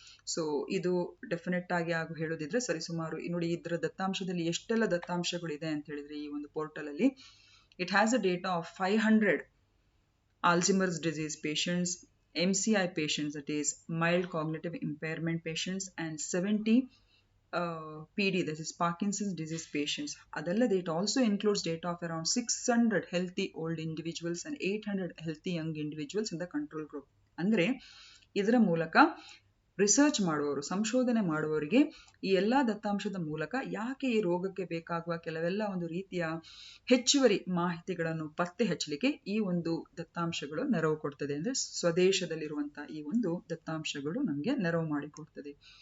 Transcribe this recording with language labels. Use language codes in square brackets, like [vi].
[kn] So ಇದು definite ಆಗಿ ಹಾಗೂ ಹೇಳೋದಿದ್ರೆ ಸರಿಸುಮಾರು ನೋಡಿ ಇದರ ದತ್ತಾಂಶದಲ್ಲಿ ಎಷ್ಟೆಲ್ಲ ದತ್ತಾಂಶಗಳಿದೆ ಅಂತ ಹೇಳಿದ್ರೆ ಈ ಒಂದು ಪೋರ್ಟಲ್ ಅಲ್ಲಿ [en] It has a data of 500 Alzheimer's disease patients, MCI patients, that is mild cognitive impairment patients, and 70 PD, that is Parkinson's disease patients. [kn] Adallade [en] it also includes data of around 600 healthy old individuals and 800 healthy young individuals in the control group. [kn] ಅಂದ್ರೆ ಇದರ ಮೂಲಕ research ಮಾಡುವವರು, ಸಂಶೋಧನೆ ಮಾಡುವವರಿಗೆ ಈ ಎಲ್ಲಾ ದತ್ತಾಂಶದ ಮೂಲಕ ಯಾಕೆ ಈ ರೋಗಕ್ಕೆ ಬೇಕಾಗುವ ಕೆಲವೆಲ್ಲ ಒಂದು ರೀತಿಯ ಹೆಚ್ಚುವರಿ ಮಾಹಿತಿಗಳನ್ನು ಪತ್ತೆ ಹಚ್ಚಲಿಕ್ಕೆ ಈ ಒಂದು ದತ್ತಾಂಶಗಳು ನೆರವು ಕೊಡ್ತದೆ. ಅಂದ್ರೆ ಸ್ವದೇಶದಲ್ಲಿರುವಂತಹ ಈ ಒಂದು ದತ್ತಾಂಶಗಳು ನಮಗೆ ನೆರವು ಮಾಡಿಕೊಡ್ತದೆ.